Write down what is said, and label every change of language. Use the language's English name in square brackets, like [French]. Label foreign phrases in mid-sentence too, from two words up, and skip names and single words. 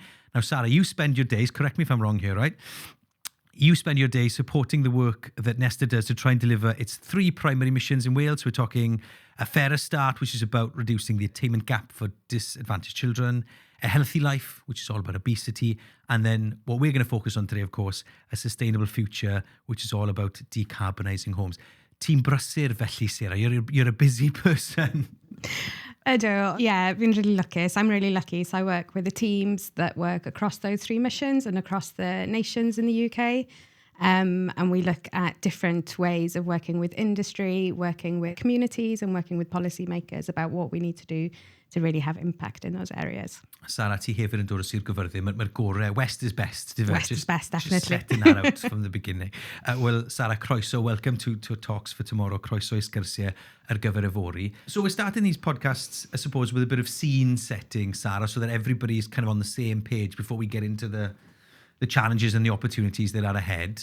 [English] Now, Sara, you spend your days, correct me if I'm wrong here, right? You spend your days supporting the work that Nesta does to try and deliver its 3 primary missions in Wales. We're talking a fairer start, which is about reducing the attainment gap for disadvantaged children, a healthy life, which is all about obesity, and then what we're going to focus on today, of course, a sustainable future, which is all about decarbonising homes. [Welsh] Ti'n brysur felly, Sara. [English] You're a busy person. I do. Yeah, I've been really lucky. So I'm really lucky. So I work with the teams that work across those 3 missions and across the nations in the UK. And we look at different ways of working with industry, working with communities and working with policymakers about what we need to do to really have impact in those areas. [Welsh] Sara, ti hefyd yn dod o Sir Gyfyrddin. Mae'r gorau, [English] West is best. West is best, definitely. Just setting that out from the beginning. Well, Sara, croeso, welcome to Talks for Tomorrow. [Welsh] Croeso I Sgyrsiau gyfer Yfory. [English] So we're starting these podcasts, I suppose, with a bit of scene setting, Sara, so that everybody's kind of on the same page before we get into the challenges and the opportunities that are ahead.